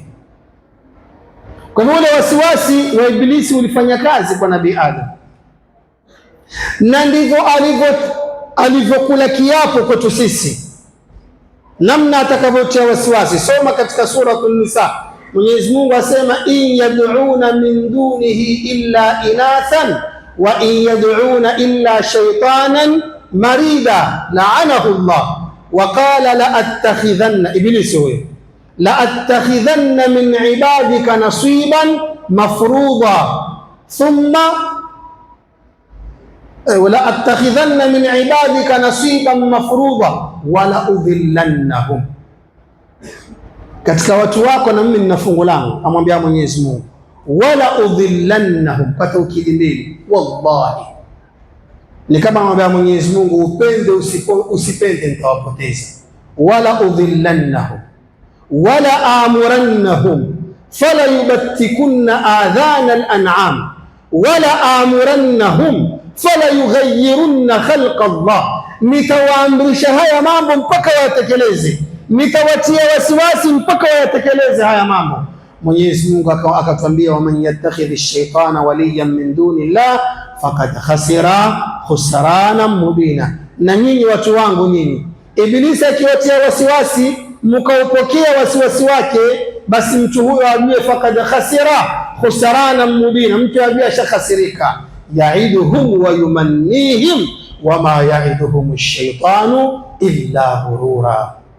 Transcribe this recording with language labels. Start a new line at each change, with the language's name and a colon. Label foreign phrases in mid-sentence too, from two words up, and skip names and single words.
Swahili: Kwa ule wasiwasi wa Ibilisi ulifanya kazi kwa Nabii Adam, na ndivyo alivyokula kiapo kwetu sisi, namna atakavyotia wasiwasi. Soma katika suratul Nisa, Mwenyezi Mungu asema
Arabic: إن يدعون من دونه إلا إناثا وإن يدعون إلا شيطانا مريدا لعنه الله وقال لأتخذن,
Swahili: Ibilisi huyo,
Arabic: لأتخذن من عبادك نصيبا مفروضا ثم ولأتخذن من عبادك نصيبا مفروضا ولأضلنهم,
Swahili: katika watu wako na mimi nina fungu langu, amwambia Mwenyezi Mungu,
Arabic: ولأضلنهم,
Swahili: pata ukili mbili, wallahi ni kama amwambia Mwenyezi Mungu, upende usipende nitawapoteza.
Arabic: ولأضلنهم ولآمرنهم فليبتكن آذان الأنعام ولآمرنهم فليغيرن خلق الله,
Swahili: nitawaamrisha haya mambo mpaka wayatekeleze, nitawatia wasiwasi mpaka wayatekeleze haya mambo. Mwenyezi Mungu akatwambia,
Arabic: ومن يتخذ الشيطان وليا من دون الله فقد خسر خسرانا مبينا.
Swahili: Na nyinyi watu wangu nyinyi, Ibilisi akiwatia wasiwasi mkaupokea wasiwasi wake, basi mtu huyo ajue
Arabic: فقد خسر خسرانا مبينا,
Swahili: mtu ajue ashakhasirika.
Arabic: يعدهم ويمنيهم وما يعدهم الشيطان إلا غرورا.